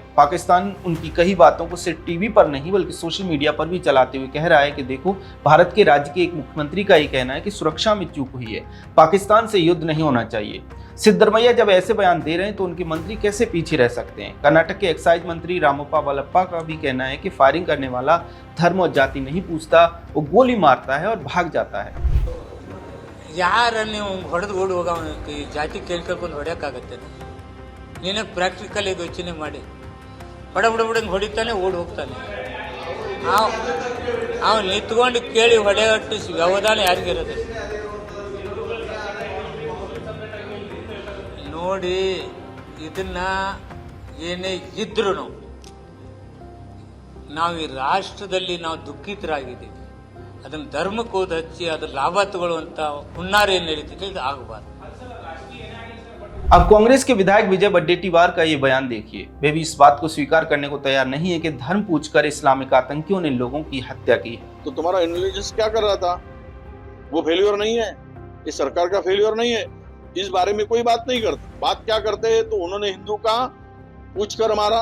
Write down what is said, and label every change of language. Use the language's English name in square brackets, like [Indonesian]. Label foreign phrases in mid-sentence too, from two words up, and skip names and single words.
[Hindi] पाकिस्तान उनकी कई बातों को सिर्फ टीवी पर नहीं बल्कि सोशल मीडिया पर भी चलाते हुए कह रहा है कि देखो, भारत के राज्य के एक मुख्यमंत्री का ये कहना है कि सुरक्षा में चूक हुई है, पाकिस्तान से युद्ध नहीं होना चाहिए। सिद्धरमैया जब ऐसे बयान दे रहे हैं तो उनके मंत्री कैसे पीछे रह सकते हैं। कर्नाटक के एक्साइज मंत्री रामप्पा वलप्पा का भी कहना है कि फायरिंग करने वाला धर्म और जाति नहीं पूछता, वो गोली मारता है और भाग जाता है। [Kannada] ಯಾರ ನೀವು ಹೊಡೆದು ಓಡಿ ಹೋಗ ಜಾತಿ ಕೇಳ್ಕೊಂಡು ಹೊಡೆಯೋಕ್ಕಾಗತ್ತೆ? ನೀನೇ ಪ್ರಾಕ್ಟಿಕಲ್ ಆಗಿ ಯೋಚನೆ ಮಾಡಿ, ಬಡಂಗೆ ಹೊಡಿತಾನೆ, ಓಡಿ ಹೋಗ್ತಾನೆ। ಅವ್ನು ನಿಂತ್ಕೊಂಡು ಕೇಳಿ ಹೊಡೆಯಟ್ಟು ವ್ಯವಧಾನ ಯಾರಿಗಿರೋದು? ನೋಡಿ, ಇದನ್ನ ಏನೇ ಇದ್ರೂ ನಾವು ಈ ರಾಷ್ಟ್ರದಲ್ಲಿ ನಾವು ದುಃಖಿತರಾಗಿದ್ದೀವಿ। ಅದನ್ನ ಧರ್ಮಕ್ಕೆ ಹೋದ ಹಚ್ಚಿ ಅದ್ರ ಲಾಭ ತಗೊಳ್ಳುವಂತ ಹುನ್ನಾರ ಏನ್ ನಡೀತಿದೆ, ಇದು ಆಗಬಾರ್ದು। [Hindi] अब कांग्रेस के विधायक विजय वडेट्टीवार का ये बयान देखिए। वे भी इस बात को स्वीकार करने को तैयार नहीं है कि धर्म पूछकर इस्लामिक आतंकियों ने लोगों की हत्या की। तो तुम्हारा इंटेलिजेंस क्या कर रहा था? वो फेल्योर नहीं है, ये सरकार का फेल्योर नहीं है। इस बारे में कोई बात नहीं करते। बात क्या करते हैं तो उन्होंने हिंदू का पूछकर मारा।